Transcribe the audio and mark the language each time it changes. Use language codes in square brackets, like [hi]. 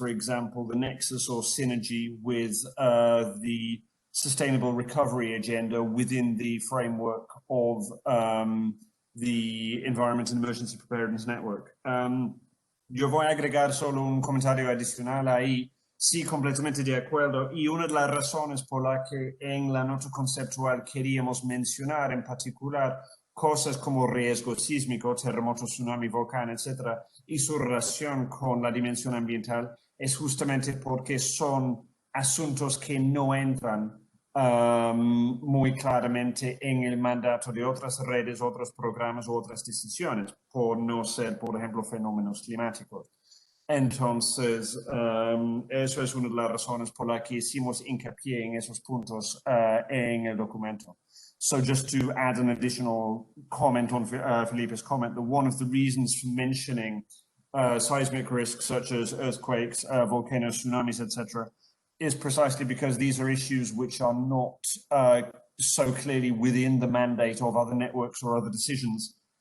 [en] For example, the nexus or synergy with the sustainable recovery agenda within the framework of the Environment and Emergency Preparedness Network. [es] Yo voy a agregar solo un comentario adicional ahí. Sí, completamente de acuerdo. Y una de las razones por la que en la nota conceptual queríamos mencionar en particular cosas como riesgo sísmico, terremoto, tsunami, volcán, etcétera, y su relación con la dimensión ambiental, es justamente porque son asuntos que no entran muy claramente en el mandato de otras redes, otros programas u otras decisiones, por no ser, por ejemplo, fenómenos climáticos. Entonces, eso es una de las razones por las que hicimos hincapié en esos puntos en el documento. [en] So just to add an additional comment on Felipe's comment, that one of the reasons for mentioning seismic risks such as earthquakes, volcanoes, tsunamis, etc., is precisely because these are issues which are not so clearly within the mandate of other networks or other decisions.